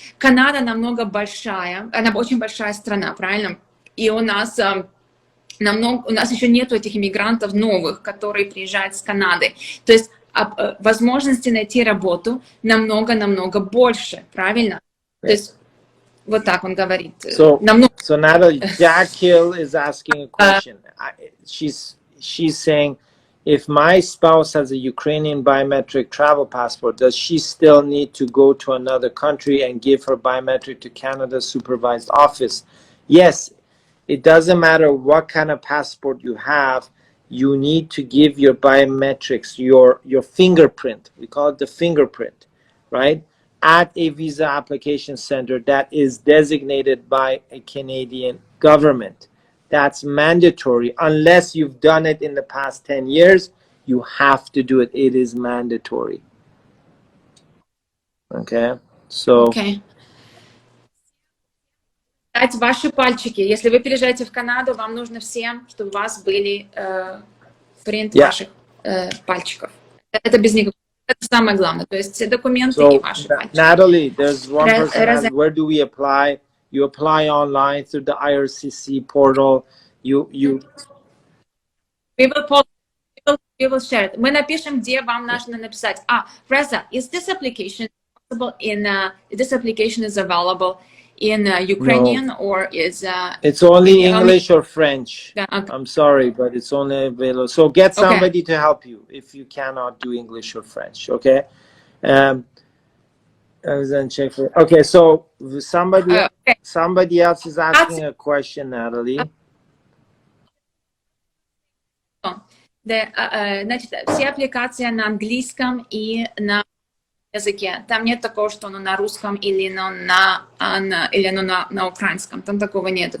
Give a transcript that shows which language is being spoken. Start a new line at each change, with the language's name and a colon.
Russian: Канада намного большая, она очень большая страна, правильно? И у нас еще нету этих иммигрантов новых, которые приезжают с Канады. То есть возможности найти работу намного больше, правильно? То есть вот так он говорит.
English: So Natalie, Jack Hill is asking a question. She's saying, if my spouse has a Ukrainian biometric travel passport, does she still need to go to another country and give her biometric to Canada's supervised office? Yes, it doesn't matter what kind of passport you have. You need to give your biometrics, your fingerprint. We call it the fingerprint, right? At a visa application center that is designated by a Canadian government. That's mandatory. Unless you've done it in the past 10 years, you have to do it. It is mandatory. Okay? So... Okay.
Russian: Ваши пальчики. Если вы переезжаете в Канаду, вам нужно всем, чтобы у вас были принт ваших пальчиков. Это без никакого. Это самое главное. То есть все документы и ваши пальчики.
English: Natalie, there's one person asked, where do we apply? You apply online through the IRCC portal. We will share it.
Russian: Мы напишем, где вам нужно написать.
English: Reza, is this application possible this application is available in Ukrainian or is it's only English or French. Okay. I'm sorry, but it's only available. So get somebody to help you if you cannot do English or French. Okay. Okay. So somebody else is asking a question, Natalie.
Russian: Значит, все аппликации на английском и на языке. Там нет такого, что оно на русском или на украинском. Там такого нет.